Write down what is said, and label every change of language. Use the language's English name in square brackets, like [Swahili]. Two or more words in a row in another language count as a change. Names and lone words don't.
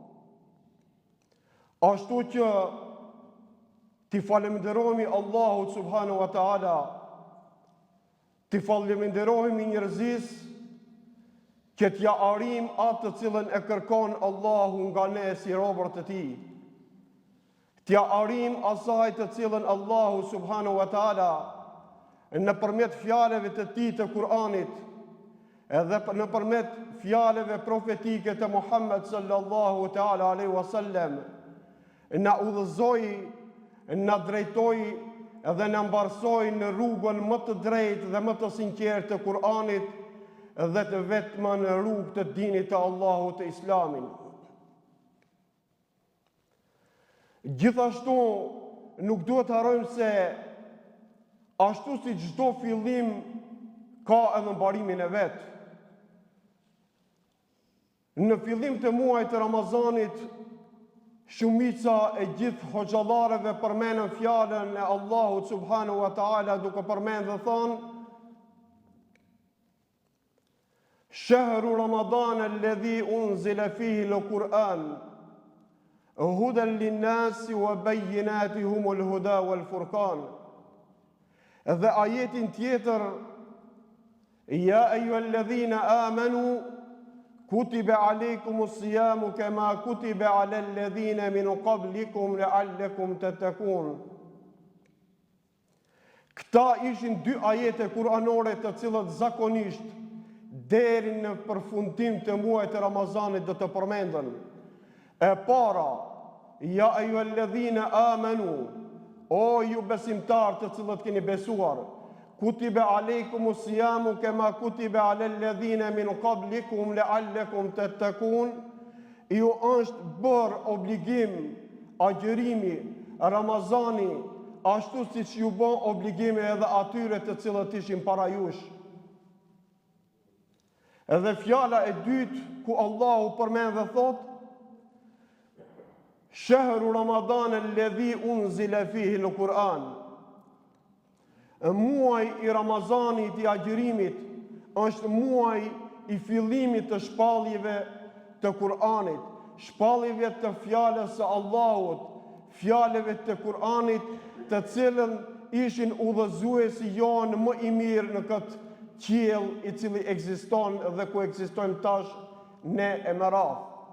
[Albanian] Ashtu që ti falenderojmë Allahut [Arabic] سبحانه وتعالى, [Albanian] ti falenderojmë njerëzis që t'ja arim atë të cilën e kërkon Allahu nga ne si robërt e tij. T'ja arim asaj të cilën Allahu [Arabic] سبحانه وتعالى [Albanian] nëpërmjet fjalëve të tij të Kur'anit edhe nëpërmjet fjalëve profetike të Muhammed [Arabic] صلى الله تعالى عليه وسلم [Albanian] na udhëzoi, na drejtoj dhe na mbarsoj në rrugën më të drejtë dhe më të sinqertë të Kur'anit dhe të vetëm në rrugë të dinit të Allahut të Islamin. Gjithashtu nuk duhet të harrojmë se ashtu si çdo fillim ka edhe mbarimin e vet. Në fillim të muajit të Ramazanit shumica e gjithë hoxhallarëve përmendën fjalën e Allahut [Arabic] سبحانه وتعالى [Albanian] duke përmendur dhe thonë: [Arabic] شهر رمضان الذي أنزل فيه القرآن هدى للناس وبينات الهدى والفرقان. [Albanian] Dhe ajetin tjetër: [Arabic] يا أيها الذين آمنوا كتب عليكم الصيام كما كتب على الذين من قبلكم لعلكم تتقون. [Albanian] Këta ishin dy ajete kuranore të cilat zakonisht deri në përfundim të muajit të Ramazanit do të përmenden. E para, [Arabic] يا أيها الذين آمنوا, [Albanian] o ju besimtar të cilët keni besuar, [Arabic] كتب عليكم الصيام كما كتب على الذين من قبلكم لعلكم تتقون. [Albanian] Ju është bërë obligim agjërimi Ramazani ashtu siç ju bën obligime edhe atyre të cilët ishin para jush. Edhe fjala e dytë ku Allahu përmend dhe thot: [Arabic] شهر رمضان الذي أنزل فيه القرآن. [Albanian] Muaj i Ramazanit i agjërimit është muaj i fillimit të shpalljeve të Kur'anit, shpalljeve të fjalës së Allahut, fjalëve të Kur'anit, të cilën ishin udhëzuesi jonë më i mirë në këtë qiell i cili ekziston dhe ku ekzistojmë tash ne e me radhë.